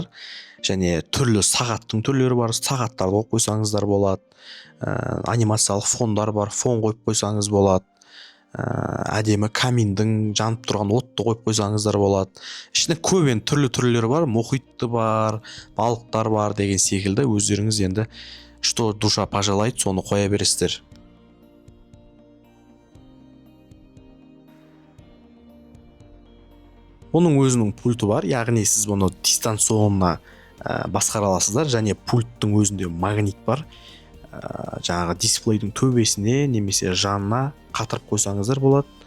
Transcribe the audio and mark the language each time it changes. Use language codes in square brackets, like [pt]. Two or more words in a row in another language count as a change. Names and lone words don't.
[kk] Және түрлі сағаттың түрлері бар, сағаттарды қойып қойсаңыздар болады. Анимациялық фондар бар, фон қойып қойсаңыз болады. Әдемі каминдің жанып тұрған отты қойып қойсаңыздар болады. Ішінде көбен түрлі-түрлері бар, мұхитты бар, балықтар бар деген секілді. Өздеріңіз енді [ru] что душа пожелает, [kk] соны қоя бересіздер. Оның өзінің пульті бар, яғни сіз бұны дистанционна басқара аласыздар, және пульттің өзінде магнит бар. Жаңағы дисплейдің төбесіне немесе жанына қатырып қойсаңыздар болады.